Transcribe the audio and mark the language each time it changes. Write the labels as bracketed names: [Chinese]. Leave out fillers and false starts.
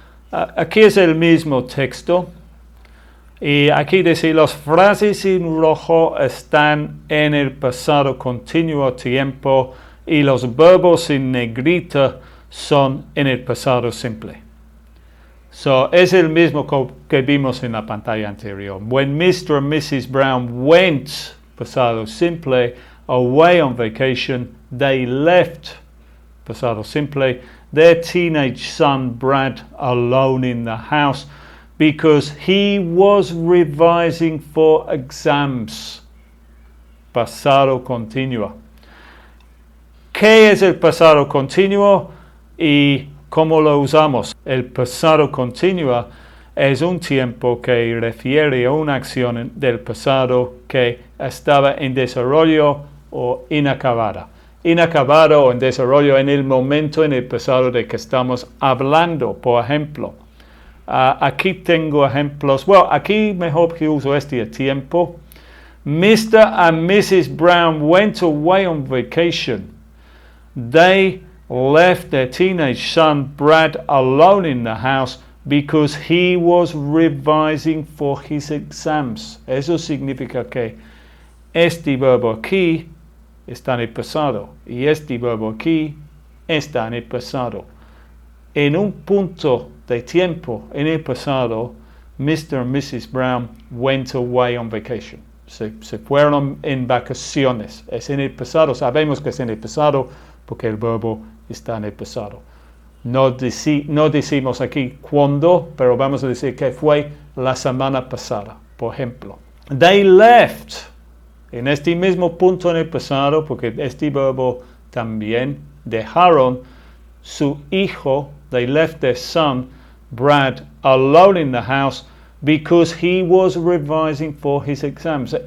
[Spanish] Aquí es el mismo texto. Y aquí dice, las frases en rojo están en el pasado continuo tiempo y los verbos en negrita son en el pasado simple. So, es el mismo que vimos en la pantalla anterior. [English] When Mr. and Mrs. Brown went, [Spanish] pasado simple, [English] away on vacation, they left, pasado simple, their teenage son Brad alone in the house because he was revising for exams. [Spanish] Pasado continuo. ¿Qué es el pasado continuo y cómo lo usamos? El pasado continuo es un tiempo que refiere a una acción del pasado que estaba en desarrollo o inacabada. Inacabado o en desarrollo en el momento en el pasado de que estamos hablando. Por ejemplo, aquí tengo ejemplos. Bueno, aquí mejor que uso este tiempo. [English] Mr. and Mrs. Brown went away on vacation. They left their teenage son Brad alone in the house because he was revising for his exams. [Spanish] Eso significa que este verbo aquí está en el pasado y este verbo aquí está en el pasado. En un punto de tiempo en el pasado, Mr. [English] and Mrs. Brown went away on vacation. [Spanish] Se fueron en vacaciones. Es en el pasado. Sabemos que es en el pasado porque el verbo está en el pasado. No decimos aquí cuándo, pero vamos a decir que fue la semana pasada, por ejemplo. [English] They left. [Spanish] En este mismo punto en el pasado, porque este verbo también dejaron su hijo, [English] they left their son, Brad, alone in the house because he was revising for his exams.